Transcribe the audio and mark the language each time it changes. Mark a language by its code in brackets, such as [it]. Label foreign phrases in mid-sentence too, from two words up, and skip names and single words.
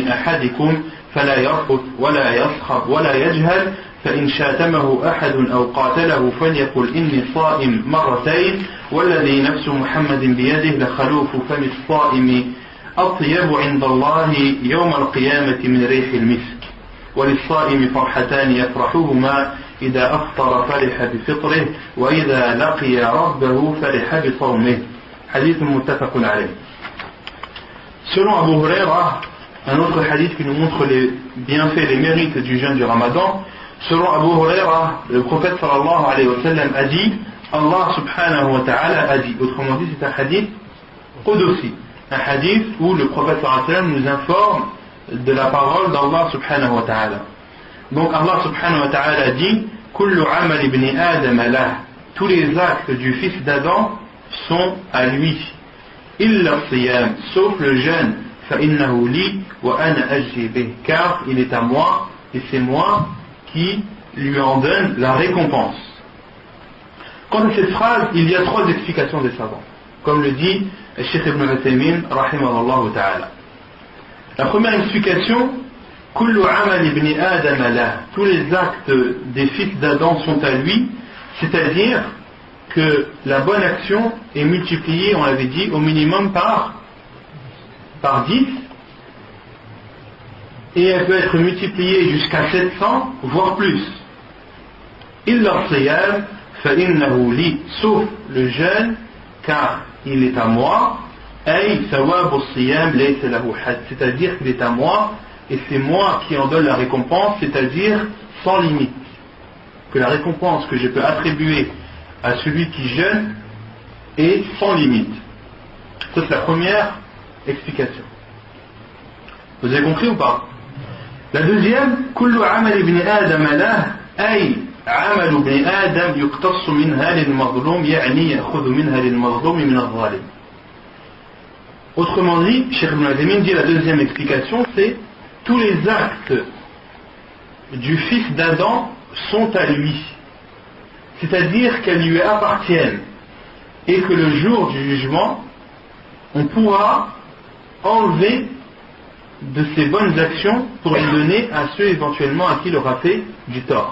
[ar] أحدكم فلا يرفث ولا يصخب ولا يجهل فإن شاتمه أحد أو قاتله فليقل إني صائم مرتين والذي نفس محمد بيده لخلوف فم الصائم أطيب عند الله يوم القيامة من ريح المسك وللصائم فرحتان يفرحهما إذا أفطر فرح بفطره وإذا لقي ربه فرح بصومه. حديث متفق عليه. [fr] Selon Abu Huraira, un autre hadith qui nous montre les bienfaits, les mérites du jeûne du Ramadan, selon Abu Huraira, le prophète [ar] صلى الله عليه وسلم [fr] a dit, Allah [ar] سبحانه وتعالى [fr] a dit, autrement dit c'est un [ar] حديث قدسي, [fr] un hadith où le prophète [ar] صلى الله عليه وسلم [fr] nous informe de la parole d'Allah [ar] سبحانه وتعالى. [fr] Donc Allah [ar] سبحانه وتعالى [fr] a dit, [ar] كل عمل ابن آدم له, [fr] tous les actes du fils d'Adam sont à lui, [ar] إلا الصيام, [fr] sauf le jeûne, [ar] فإنه لي وأنا أجزي به, [fr] car il est à moi et c'est moi qui lui en donne la récompense. Quant à cette phrase, il y a trois explications des savants, comme le dit Cheikh Ibn Uthaymin [ar] رحمه الله تعالى. [fr] La première explication, [ar] كل عمل ابن آدم له, [fr] tous les actes des fils d'Adam sont à lui, c'est-à-dire que la bonne action est multipliée, on l'avait dit, au minimum par 10, et elle peut être multipliée jusqu'à 700, voire plus. [ar] إلا الصيام فإنه لي, [fr] sauf le jeûne, car il est à moi, [ar] أي ثواب الصيام ليس له حد, [fr] c'est-à-dire qu'il est à moi, et c'est moi qui en donne la récompense, c'est-à-dire sans limite. Que la récompense que je peux attribuer à celui qui jeûne est sans limite. Ça c'est la première explication. Vous avez compris ou pas? La deuxième, [ar] كل عمل ابن آدم له أي عمل ابن آدم يقتص منها للمظلوم يعني يأخذ منها للمظلوم من الظالم. [fr] Autrement dit, Cheikh Ibn Uthaymin dit la deuxième explication, c'est tous les actes du fils d'Adam sont à lui, c'est-à-dire qu'elles lui appartiennent, et que le jour du jugement, on pourra enlever de ses bonnes actions pour les donner à ceux éventuellement à qui il aura fait du tort.